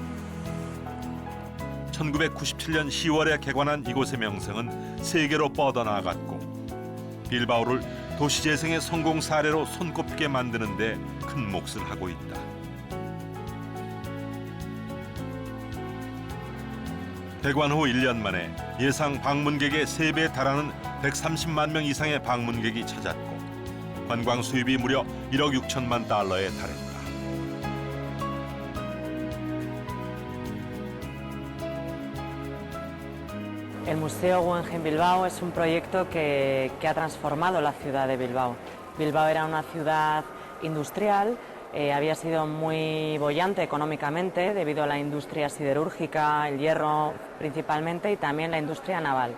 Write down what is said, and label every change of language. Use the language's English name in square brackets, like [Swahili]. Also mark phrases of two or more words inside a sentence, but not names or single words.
[Korean] 1997년 10월에 개관한 이곳의 명성은 세계로 뻗어나갔고 빌바오를 도시재생의 성공 사례로 손꼽게 만드는 데 큰 몫을 하고 있다. 개관 후 1년 만에 예상 방문객의 3배에 달하는 130만 명 이상의 방문객이 찾았고 관광 수입이 무려 1억 6천만 달러에 달했다. [Spanish] El Museo Guggenheim Bilbao es un proyecto que ha transformado la ciudad de Bilbao. Bilbao era una ciudad industrial, había sido muy boyante económicamente debido a la industria siderúrgica, el hierro principalmente y también la industria naval.